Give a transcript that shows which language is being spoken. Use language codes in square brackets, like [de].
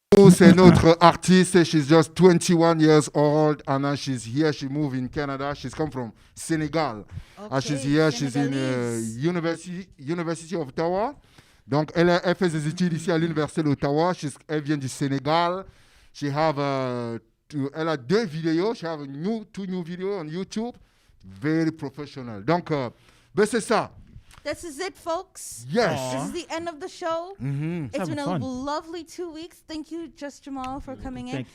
[fr] C'est notre artiste. [en] She's just 21 years old, and now she's here. She moved in Canada. She's come from Senegal. And she's here. She's in University of Ottawa. [fr] Donc, elle fait ses études ici à l'Université d'Ottawa. Elle vient du Sénégal. Elle a 2 vidéos. [en] She have 2 new videos on YouTube. Very professional. [fr] Donc, c'est ça. [en] This is it, folks. Yes. This is the end of the show. Mm-hmm. It's been a lovely 2 weeks. Thank you, Just Jamal, for coming in.